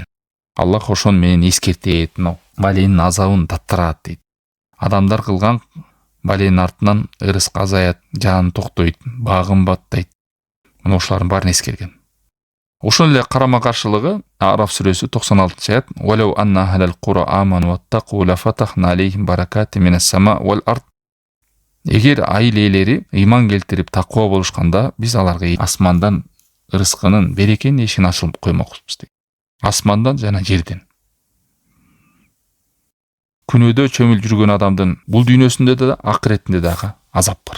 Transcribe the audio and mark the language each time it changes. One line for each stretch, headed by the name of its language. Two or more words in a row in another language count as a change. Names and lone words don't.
Kyrgyz: Аллах ошон менен эскертет, баленин азабын таттырат дейт. Адамдар кылган баленин артынан ырыск азаят, жан токтойт, багым баттайт. Мына ошолордун баарын эскерген. Ошол эле карама каршылыгы Араф сүрөсү 96-аят.
Arabic: ولو أن أهل القرى آمنوا واتقوا لفتحنا عليهم بركات من السماء والأرض.
Kyrgyz: Эгер айыл ээлери ыйман келтирип таква болушканда, биз аларга асмандан ырыскынын берекенин эшигин ачылып коймокпуз дейт. Асмандан жана жерден. Күнөөдө чөмүл жүргөн адамдын бул дүйнөсүндө да, акыретинде дагы азап бар.